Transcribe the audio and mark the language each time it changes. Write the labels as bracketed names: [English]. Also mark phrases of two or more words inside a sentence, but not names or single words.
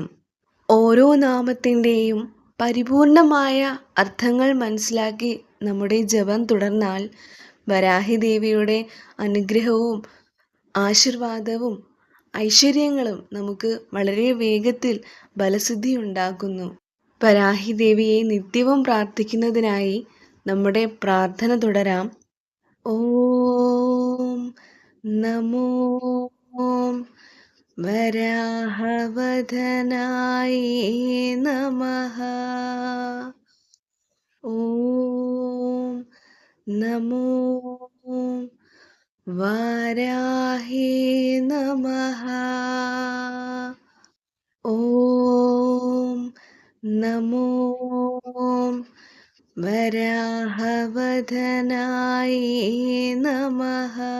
[Malayalam] ഓരോ നാമത്തിൻ്റെയും പരിപൂർണമായ അർത്ഥങ്ങൾ മനസ്സിലാക്കി നമ്മുടെ ജപം തുടർന്നാൽ വരാഹി ദേവിയുടെ അനുഗ്രഹവും ആശീർവാദവും ഐശ്വര്യങ്ങളും നമുക്ക് വളരെ വേഗത്തിൽ ഫലസിദ്ധി ഉണ്ടാക്കുന്നു. വരാഹി ദേവിയെ നിത്യവും പ്രാർത്ഥിക്കുന്നതിനായി നമ്മുടെ പ്രാർത്ഥന തുടരാം. [Sanskrit] ഓം നമോ വരാഹവദനായ നമഃ. ഓം നമോ वाराहे नमः। ॐ नमो वराहवदनाय नमः।